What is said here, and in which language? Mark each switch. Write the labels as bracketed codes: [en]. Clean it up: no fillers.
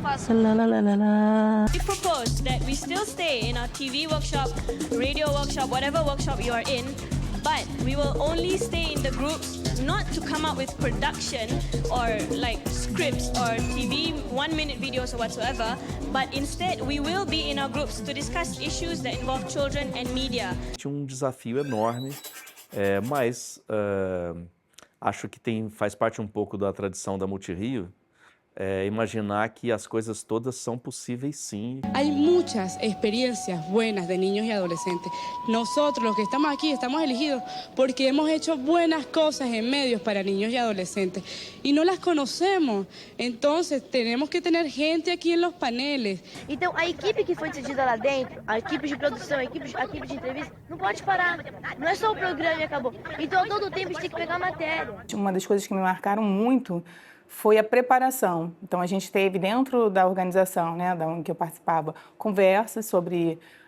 [en] We propose that we still stay in our TV workshop, radio workshop, whatever workshop you are in, but we will only stay in the groups not to come up with production or like scripts or TV 1-minute videos or whatsoever, but instead we will be in our groups to discuss issues that involve children and media. [pt] Tinha um desafio enorme, mas acho que faz parte um pouco da tradição da Multirio, imaginar que as coisas todas são possíveis sim. [es] Hay muchas experiencias buenas de niños y adolescentes. Nosotros, los que estamos aquí, estamos elegidos porque hemos hecho buenas cosas en medios para niños y adolescentes y no las conocemos. Entonces, tenemos que tener gente aqui en los paneles. [pt] Então, a equipe que foi decidida lá dentro, a equipe de produção, a equipe de entrevista, não pode parar. Não é só o programa e acabou. Então, todo tempo a gente tem que pegar matéria. Uma das coisas que me marcaram muito foi a preparação. Então, a gente teve dentro da organização, né, da onde eu participava, conversas sobre